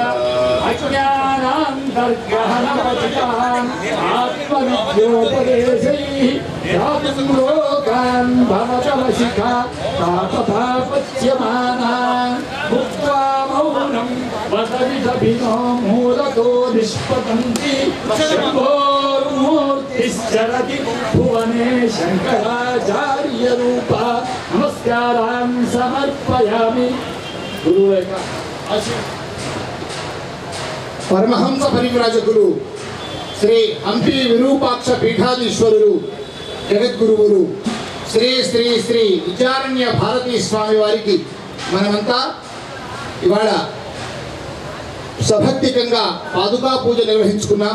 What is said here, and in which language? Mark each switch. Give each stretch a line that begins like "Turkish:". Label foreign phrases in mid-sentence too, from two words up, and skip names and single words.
Sanskrit: अज्ञानान्तर्गहनपतितान् आत्मविद्योपदेशैः रातुं लोकान् भवतवशिखा तापतापच्यमानान् भुक्त्वा मौनं वसविदभिनो मूलतो निष्पतन्ति शम्भोर्मूर्तिश्चरति भुवने शङ्कराचार्यरूपा नमस्कारान् समर्पयामि। गुरुवेगा
Telugu: పరమహంస పరివ్రాజకులు శ్రీ హంపి విరూపాక్ష పీఠాధీశ్వరులు జగద్గురువులు శ్రీ శ్రీ శ్రీ విచారణ్య భారతీ స్వామి వారికి మనమంతా ఇవాళ సభక్తికంగా పాదుకా పూజ నిర్వహించుకున్నాం.